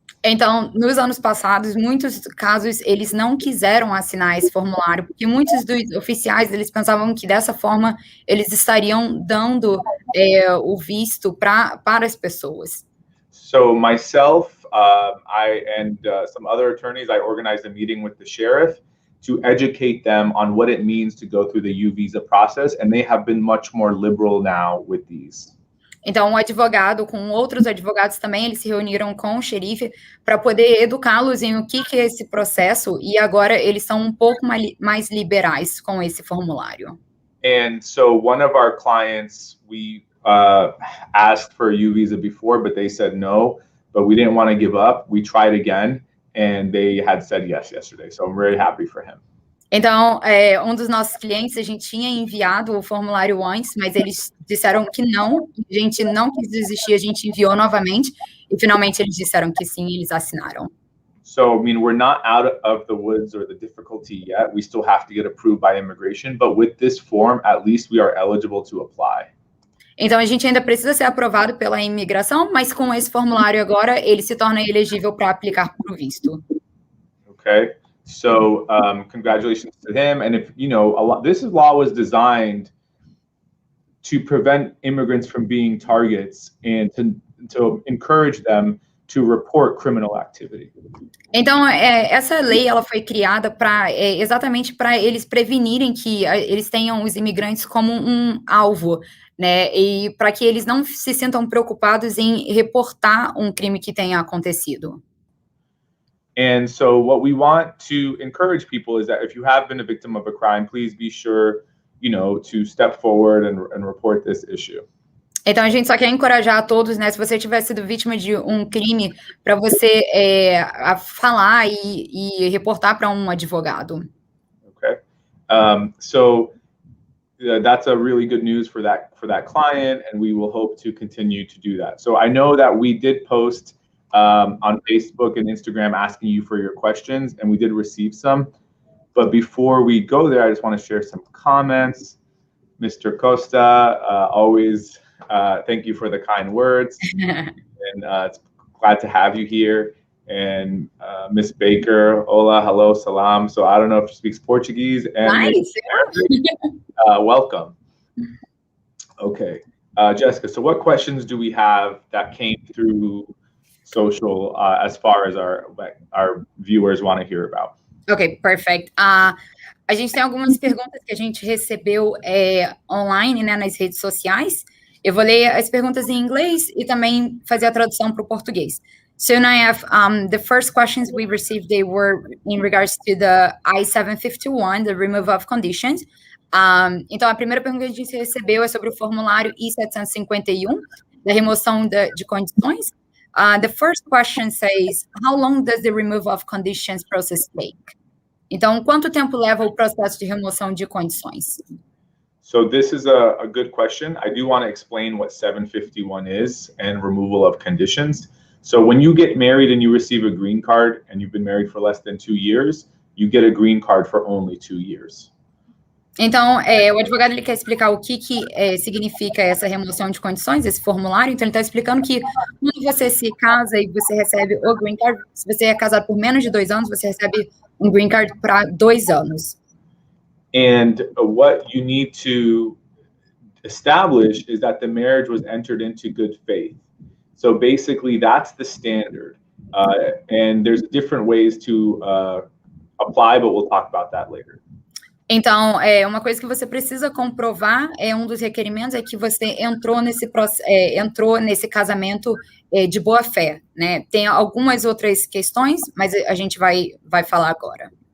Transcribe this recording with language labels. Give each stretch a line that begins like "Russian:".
Portuguese: Então, nos anos passados, muitos casos, eles não quiseram assinar esse formulário, porque muitos dos oficiais, eles pensavam que dessa forma, eles estariam dando o visto para as pessoas.
English: So myself, and some other attorneys, I organized a meeting with the sheriff to educate them on what it means to go through the U visa process, and they have been much more liberal now with these.
Portuguese: Então, um advogado, com outros advogados também, eles se reuniram com o xerife para poder educá-los em o que é esse processo, e agora eles são um pouco mais liberais com esse formulário.
English: And so one of our clients, we asked for a U visa before, but they said no, but we didn't want to give up. We tried again, and they had said yes yesterday, so I'm very happy for him.
Portuguese: Então, um dos nossos clientes, a gente tinha enviado o formulário antes, mas eles disseram que não, a gente não quis desistir, a gente enviou novamente, e finalmente eles disseram que sim, eles assinaram.
English: So, I mean, we're not out of the woods or the difficulty yet. We still have to get approved by immigration, but with this form, at least we are eligible to apply.
Portuguese: Então, a gente ainda precisa ser aprovado pela imigração, mas com esse formulário agora, ele se torna elegível para aplicar para o visto.
English: Okay. So congratulations to him. And if, this law was designed to prevent immigrants from being targets and to encourage them to report criminal activity.
Portuguese: Então, essa lei, ela foi criada exatamente para eles prevenirem que eles tenham os imigrantes como um alvo, né? E para que eles não se sintam preocupados em reportar um crime que tenha acontecido.
English: And so what we want to encourage people is that if you have been a victim of a crime, please be sure, to step forward and report this issue.
Portuguese: Então, a gente só quer encorajar a todos, né? Se você tiver sido vítima de um crime, para você falar e reportar para um advogado.
English: Okay. So that's a really good news for that client, and we will hope to continue to do that. So I know that we did post on Facebook and Instagram asking you for your questions, and we did receive some. But before we go there, I just want to share some comments. Mr. Costa, always thank you for the kind words. And it's glad to have you here. And Miss Baker, hola, hello, salam. So I don't know if she speaks Portuguese. And Nice. Welcome. Okay. Jessica, so what questions do we have that came through social as far as our viewers want to hear about? Ok, perfect.
Portuguese: A gente tem algumas perguntas que a gente recebeu online, né, nas redes sociais. Eu vou ler as perguntas em inglês e também fazer a tradução para o português.
English: So, Nayef, the first questions we received, they were in regards to the I-751, the removal of conditions.
Portuguese: Então, a primeira pergunta que a gente recebeu é sobre o formulário I-751, da remoção de condições.
English: The first question says, how long does the removal of conditions process take?
Portuguese: Então, quanto tempo leva o processo de remoção de condições?
English: So this is a good question. I do want to explain what 751 is and removal of conditions. So when you get married and you receive a green card and you've been married for less than 2 years, you get a green card for only 2 years.
Portuguese: Então, o advogado ele quer explicar o que significa essa remoção de condições, esse formulário. Então, ele está explicando que quando você se casa e você recebe o green card, se você é casado por menos de 2 anos, você recebe um green card para 2 anos.
English: And what you need to establish is that the marriage was entered into good faith. So basically, that's the standard. And there's different ways to apply, but we'll talk about that later.
Portuguese: Então, uma coisa que você precisa comprovar, um dos requerimentos, é que você entrou nesse casamento de boa fé, né? Tem algumas outras questões, mas a gente vai falar agora.